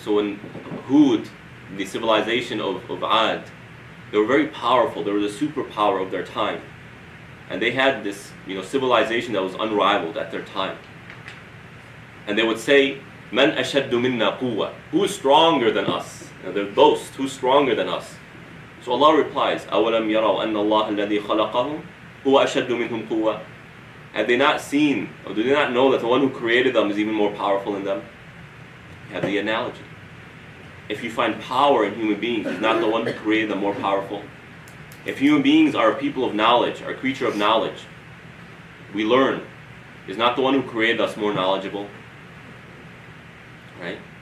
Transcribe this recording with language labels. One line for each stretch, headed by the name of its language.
English: So when Hud, the civilization of Ad, they were very powerful. They were the superpower of their time. And they had this civilization that was unrivaled at their time. And they would say,
Arabic: Man ashaddu minna quwwa.
English: Who is stronger than us? They boast, who's stronger than us? So Allah replies,
Arabic: أَوَلَمْ يَرَوْا أَنَّ اللَّهَ الَّذِي خَلَقَهُمْ هُوَ أَشَدُّ مِنْهُمْ قُوَّةً.
English: Have they not seen, or do they not know that the one who created them is even more powerful than them? You have the analogy. If you find power in human beings, is not the one who created them more powerful? If human beings are a people of knowledge, are a creature of knowledge, we learn, is not the one who created us more knowledgeable? Right?